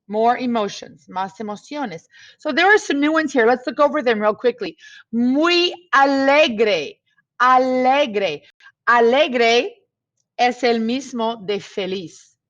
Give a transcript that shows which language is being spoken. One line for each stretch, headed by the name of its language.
English: More emotions, más emociones. So there are some new ones here. Let's look over them real quickly.
Spanish: Muy alegre, alegre. Alegre es el mismo de feliz.